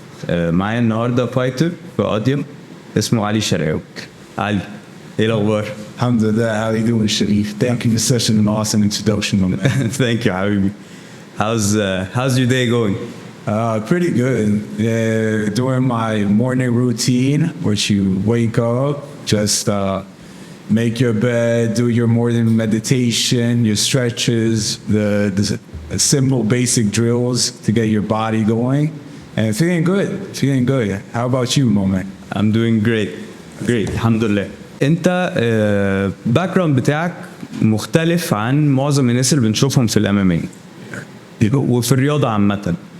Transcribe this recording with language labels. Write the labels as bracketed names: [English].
[Arabic] معايا النهارده فايتر في قضية اسمه علي شرقاوي. علي، ايه الاخبار؟ الحمد لله. [English] How are you doing, Sharif? Thank you for such an awesome introduction. Thank you, حبيبي. How's your day going? Pretty good. During my morning routine, which you wake up, just make your bed, do your morning meditation, your stretches, the simple basic drills to get your body going, and feeling good. How about you, Moment? I'm doing great. [Arabic] الحمد لله. انت باك جراوند بتاعك مختلف عن معظم الناس اللي بنشوفهم في الام ام اي وفي الرياضه عامه.